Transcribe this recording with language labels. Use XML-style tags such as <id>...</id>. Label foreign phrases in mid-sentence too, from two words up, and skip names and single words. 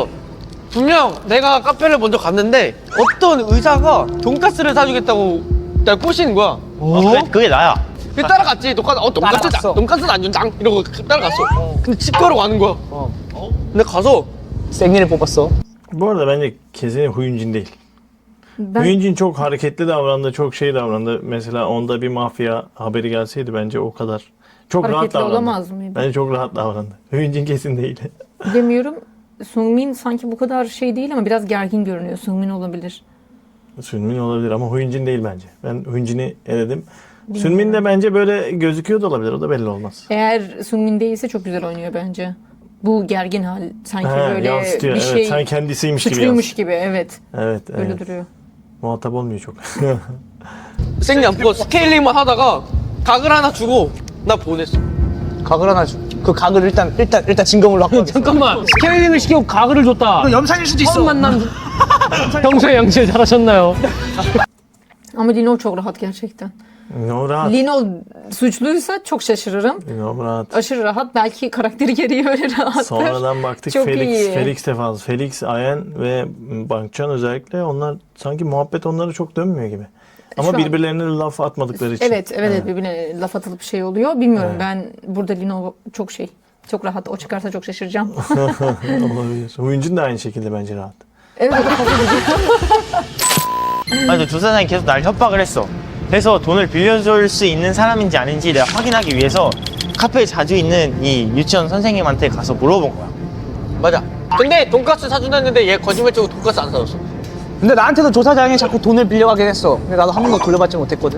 <ko>분명 내가 카페를 먼저 갔는데 어떤 의사가 돈가스를 사주겠다고 날 꼬시는 거야. 그게 나야. 그래서 따라갔지. 돈가스는 안 준장 이러고 따라갔어. 근데 치과로 가는 거야. 근데 가서 생리를 뽑았어.</ko> <tr>Bu arada bence kesin Huyuncin değil. Ben Huyuncin çok hareketli davrandı, çok şey davrandı. Mesela onda bir mafya haberi gelseydi bence o kadar. Çok rahat hareketli davrandı. olamaz mıydı? Bence çok rahat davrandı. Huyuncin kesin değil. Bilemiyorum. Sungmin sanki bu kadar şey değil ama biraz gergin görünüyor. Sungmin olabilir. Sünmin olabilir ama Huyuncin değil bence. Ben Huyuncin'i eledim. Sünmin de bence böyle gözüküyor da olabilir. O da belli olmaz. Eğer Sungmin değilse çok güzel oynuyor bence. Bu gergin hal sanki He, böyle yansıtıyor. bir Evet, şey sen kendisiymiş gibi suçluymuş gibi evet. Evet, Öyle evet. duruyor. Muhatap olmuyor çok.</tr> <ko>생리 안 보고 스케일링만 하다가 각을 하나 주고 나 보냈어. 각을 하나 줘. 그 각을 일단 진검으로 갖고 가겠어. 잠깐만 스케일링을 시키고 가글을 줬다. 그 염산일 수도 있어. 처음 만남 평소에 양치를 잘하셨나요?</ko> <tr>Ama Lino çok rahat gerçekten. No rahat. Lino suçluysa çok şaşırırım. No rahat. Aşırı rahat. Belki karakteri gereği öyle rahattır. Sonradan baktık Çok Felix, iyi. Felix de fazla. Felix, Ayen ve Bankcan özellikle onlar sanki muhabbet onlara çok dönmüyor gibi. Ama Şu an- birbirlerine laf atmadıkları için. Evet birbirine laf atılıp şey oluyor. Bilmiyorum ben burada Lino çok şey. Çok rahat. O çıkarsa çok şaşıracağım. Olabilir. Huyuncun da aynı şekilde bence rahat. Evet o da fazla</tr> <ko>맞아, 조사장이 계속 날 협박을 했어. 그래서 돈을 빌려줄 수 있는 사람인지 아닌지 내가 확인하기 위해서 카페에 자주 있는 이 유치원 선생님한테 가서 물어본 거야. 맞아. 근데 돈가스 사준다는데 얘 거짓말치고 돈가스 안 사줬어. 근데 나한테도 조사장이 자꾸 돈을 빌려가긴 했어. 근데 나도 한 번도 돌려받지 못했거든.</ko>